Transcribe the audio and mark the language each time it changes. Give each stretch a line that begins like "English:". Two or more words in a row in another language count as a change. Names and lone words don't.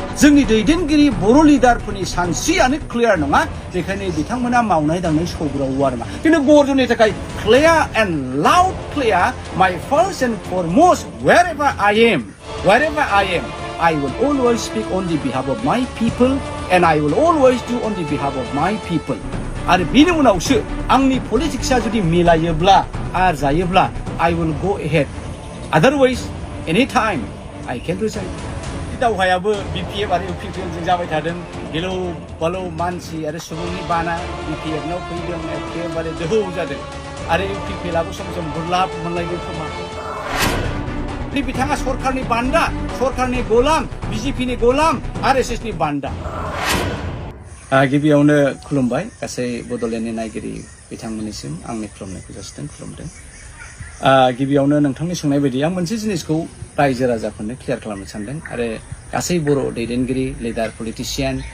Bodo: जोंनि दैदेनगिरि बर' लिडारफोरनि सानस्रियानो क्लियार नङा बेखायनो बिथांमोना मावनाय दांनाय सौग्रावो आरो मा खिन्थु गरजननि थाखाय
English: clear and loud clear my first and foremost wherever I am I will always speak on the behalf of my people and I will always do on the behalf of my people
Bodo: आरो बिनि उनावसो आंनि पलिटिक्सआ जुदि मिलायोब्ला आर जायोब्ला
English: I will go ahead otherwise anytime I can resign
Bodo: दावहायाबो BPF आरो UPPL जों जाबाय थादों गिलौ बालौ मानसि आरो सुबुंनि बाना BPF नाव फैदों एखेबारे दोहौ जादों आरो UPPL आबो सम सम गुरलाब मोनलायदों खोमा बिथाङा सरकारनि बान्दा सरकारनि गोलाम BJPनि गोलाम RSSनि बान्दा गिबियावनो खुलुमबाय गासै बड'लेण्डनि नायगिरि बिथांमोननिसिम आंनि खुलुमनायखौ जासिदों खुलुमदों गिबियावनो नोंथांनि सोंनाय बायदि आं मोनसे जिनिसखौ रायजो राजाफोरनो क्लियार खालामनो सानदों आरो गासै बर' दैदेनगिरि लिडार पलिटिशियान